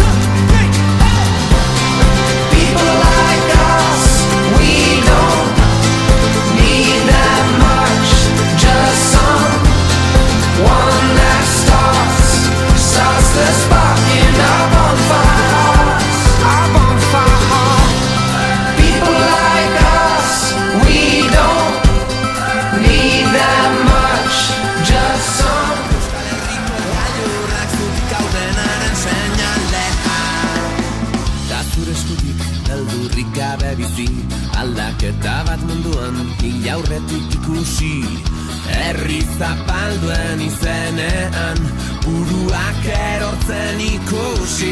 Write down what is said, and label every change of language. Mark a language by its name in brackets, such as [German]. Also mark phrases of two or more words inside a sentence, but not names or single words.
[English] People like us, we don't need that much, just someone that starts the spark in our bonfire hearts. Our bonfire heart. People like us, we don't need that much, just some. [Basque] Gailurrak zutik gaudenaren seinalea. Da zure eskutik beldurrik gabe bizi, aldaketa bat munduan hil aurretik ikusi. Herri zapalduen izenean, buruak erortzen ikusi.